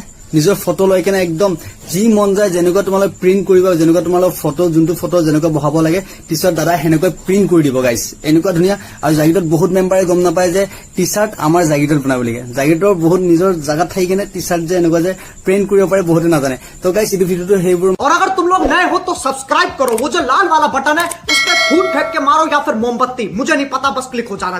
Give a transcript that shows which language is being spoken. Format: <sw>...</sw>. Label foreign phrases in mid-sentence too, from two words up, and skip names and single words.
<as>নিজৰ ফটো লৈ কেনে একদম যি মন যায় যেনেকুৱা তোমালোক প্ৰিন্ট কৰিবা যেনেকুৱা তোমালোক ফটো যোনটো ফটো যেনেকুৱা বহাব লাগে টি-শাৰ্ট দাদা সেনেকৈ প্ৰিন্ট কৰি দিব গাইস। এনেকুৱা ধুনীয়া। আৰু জাগিৰোডত বহুত মেম্বাৰে গম নাপায় যে টি-শাৰ্ট আমাৰ জাগিৰোডত বনাব লাগে। জাগিৰোডৰ বহুত নিজৰ জায়গাত থাকি কেনে টি-শাৰ্ট যে এনেকুৱা যে প্ৰিন্ট কৰিব পাৰে বহুতে নাজানে। তো গাইস এই ভিডিওটো সেইবোৰ।</as> <hi>और अगर तुम लोग नए हो तो सब्सक्राइब करो। वो जो लाल वाला बटन है उस पर फूट फेंक के मारो या फिर मोमबत्ती मुझे नहीं पता बस क्लिक हो जाना।</hi>